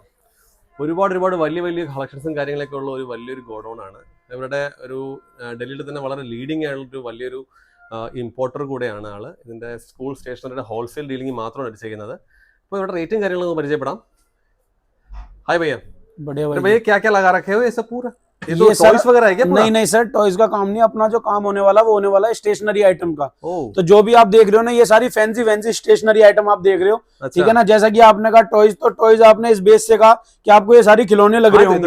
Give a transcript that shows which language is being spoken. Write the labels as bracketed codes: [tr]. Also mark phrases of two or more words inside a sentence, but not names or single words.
[ml] ഒരുപാട് വലിയ കളക്ഷൻസും കാര്യങ്ങളൊക്കെ ഉള്ള ഒരു വലിയൊരു ഗോഡൗൺ ആണ്. ഇവരുടെ ഒരു ഡൽഹിയിൽ തന്നെ വളരെ ലീഡിംഗ് ആയിട്ടുള്ളൊരു വലിയൊരു ഇമ്പോർട്ടർ കൂടെയാണ് ആള്. ഇതിൻ്റെ സ്കൂൾ സ്റ്റേഷനറിയുടെ [en] wholesale dealing [ml] മാത്രമാണ് ചെയ്യുന്നത്. അപ്പോൾ ഇവിടെ റേറ്റും കാര്യങ്ങളൊന്നും പരിചയപ്പെടാം. [hi] ഹായ് भैया, भैया क्या क्या लगा रखे हो ये सब पूरा? ये तो टॉयज वगैरह है क्या? नहीं सर, टॉयज का काम नहीं, अपना जो काम होने वाला वो होने वाला है [en] stationery item [hi] का। तो जो भी आप देख रहे हो ना, ये सारी [en] fancy stationery item [hi] आप देख रहे हो। अच्छा। ठीक है ना, जैसा कि आपने कहा टॉयज, तो टॉयज आपने इस बेस से कहा कि आपको ये सारी खिलौने लग रहे होंगे।